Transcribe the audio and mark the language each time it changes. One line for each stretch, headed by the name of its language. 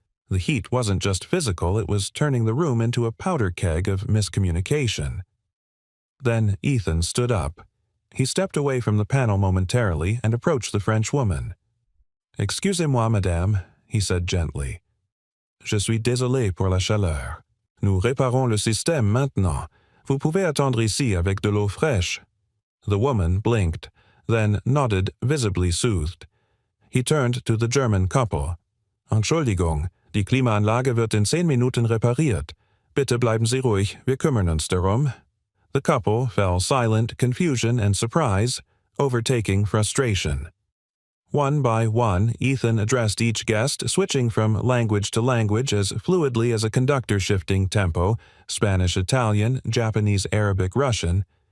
English: The heat wasn't just physical, it was turning the room into a powder keg of miscommunication. Then Ethan stood up. He stepped away from the panel momentarily and approached the French woman.
French: "Excusez-moi, madame,"
English: he said gently.
French: "Je suis désolé pour la chaleur. Nous réparons le système maintenant. Vous pouvez attendre ici avec de l'eau fraîche."
English: The woman blinked, then nodded, visibly soothed. He turned to the German couple.
German: "Entschuldigung, die Klimaanlage wird in 10 Minuten repariert. Bitte bleiben Sie ruhig, wir kümmern uns darum."
English: The couple fell silent, confusion and surprise, overtaking frustration. One by one, Ethan addressed each guest, switching from language to language as fluidly as a conductor shifting tempo, Spanish, Italian, Japanese, Arabic, Russian.